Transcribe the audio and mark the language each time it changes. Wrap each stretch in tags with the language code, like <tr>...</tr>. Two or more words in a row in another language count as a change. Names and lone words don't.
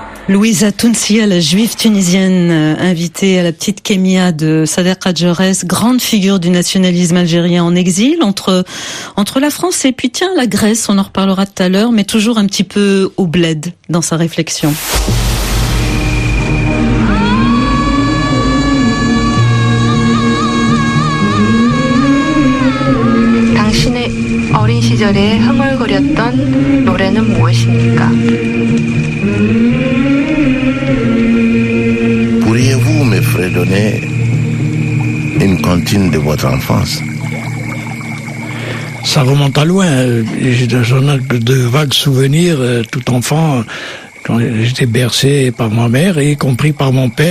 <fr>Louisa Tounsia, la juive tunisienne, invitée à la petite Kémia de Sader Hadjerès, grande figure du nationalisme algérien en exil entre la France et puis tiens la Grèce, on en reparlera tout à l'heure, mais toujours un petit peu au bled dans sa réflexion.</fr> <ko>당신의 어린 시절에 흥얼거렸던 노래는 무엇입니까?</ko> <fr>Pourriez-vous me fredonner une comptine de votre enfance? Ça remonte à loin. J'en ai de vagues souvenirs, tout enfant, quand j'étais bercé par ma mère et y compris par mon père.</fr>